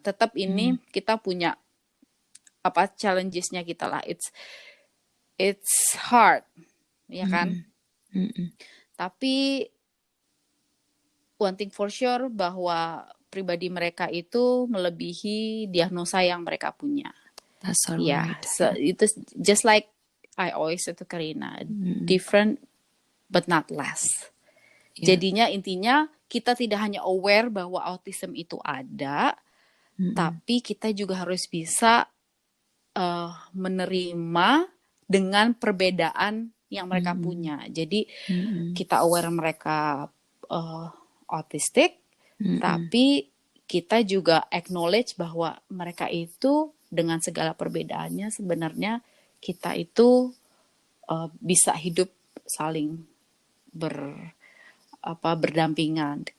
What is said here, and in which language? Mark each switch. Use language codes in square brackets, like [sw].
[id] Tetap ini kita punya apa challenges-nya kita lah. [en] It's hard, [id] ya kan? Tapi [en] one thing for sure [id] bahwa pribadi mereka itu melebihi diagnosa yang mereka punya. [en] That's all right. So itu just like I always say to Karina, different but not less. [id] Jadinya intinya kita tidak hanya aware bahwa autism itu ada, tapi kita juga harus bisa menerima dengan perbedaan yang mereka punya. Jadi kita aware mereka autistik, tapi kita juga acknowledge bahwa mereka itu dengan segala perbedaannya sebenarnya kita itu bisa hidup saling berdampingan.